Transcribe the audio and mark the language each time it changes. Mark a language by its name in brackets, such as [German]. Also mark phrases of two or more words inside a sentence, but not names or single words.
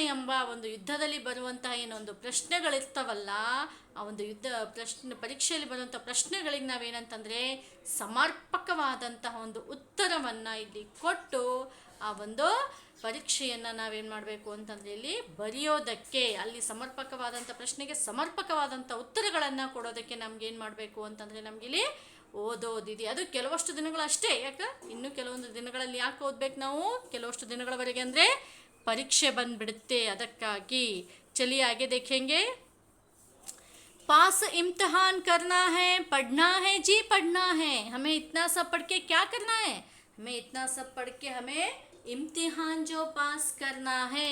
[Kannada] ಎಂಬ ಒಂದು ಯುದ್ಧದಲ್ಲಿ ಬರುವಂತಹ ಏನೊಂದು ಪ್ರಶ್ನೆಗಳಿರ್ತಾವಲ್ಲ, ಆ ಒಂದು ಪರೀಕ್ಷೆಯಲ್ಲಿ ಬರುವಂಥ ಪ್ರಶ್ನೆಗಳಿಗೆ ನಾವೇನಂತಂದರೆ ಸಮರ್ಪಕವಾದಂತಹ ಒಂದು ಉತ್ತರವನ್ನು ಇಲ್ಲಿ ಕೊಟ್ಟು ಆ ಒಂದು ಪರೀಕ್ಷೆಯನ್ನು ನಾವೇನು ಮಾಡಬೇಕು ಅಂತಂದರೆ ಇಲ್ಲಿ ಬರೆಯೋದಕ್ಕೆ, ಅಲ್ಲಿ ಸಮರ್ಪಕವಾದಂಥ ಪ್ರಶ್ನೆಗೆ ಸಮರ್ಪಕವಾದಂಥ ಉತ್ತರಗಳನ್ನು ಕೊಡೋದಕ್ಕೆ ನಮಗೇನು ಮಾಡಬೇಕು ಅಂತಂದರೆ ನಮಗಿಲ್ಲಿ ಓದೋದಿದೆ. ಅದು ಕೆಲವಷ್ಟು ದಿನಗಳು ಅಷ್ಟೇ. ಯಾಕೆ? ಇನ್ನು ಕೆಲವೊಂದು ದಿನಗಳಲ್ಲಿ ಯಾಕೆ ಓದ್ಬೇಕು ನಾವು? ಕೆಲವಷ್ಟು ದಿನಗಳವರೆಗೆ ಅಂದರೆ ಪರೀಕ್ಷೆ ಬಂದ್ಬಿಡ್ತೆ, ಅದಕ್ಕಾಗಿ। [Hindi] चलिए आगे देखेंगे। पास इम्तिहान करना है, पढ़ना है जी, पढ़ना है। हमें इतना सब पढ़ के क्या करना है? हमें इतना सब पढ़ के हमें इम्तिहान जो पास करना है।